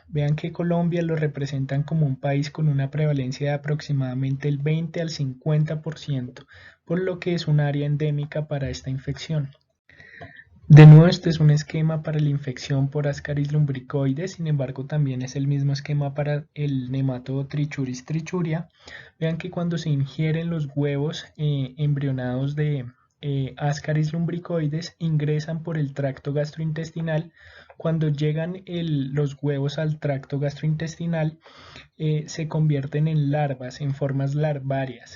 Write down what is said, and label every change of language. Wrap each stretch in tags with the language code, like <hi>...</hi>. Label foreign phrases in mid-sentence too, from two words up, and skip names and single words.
<es>Vean que Colombia lo representan como un país con una prevalencia de aproximadamente el 20 al 50%, por lo que es un área endémica para esta infección. De nuevo, este es un esquema para la infección por Ascaris lumbricoides, sin embargo también es el mismo esquema para el nematodo Trichuris trichuria. Vean que cuando se ingieren los huevos embrionados de Ascaris lumbricoides ingresan por el tracto gastrointestinal. Cuando llegan los huevos al tracto gastrointestinal se convierten en larvas, en formas larvarias.</es>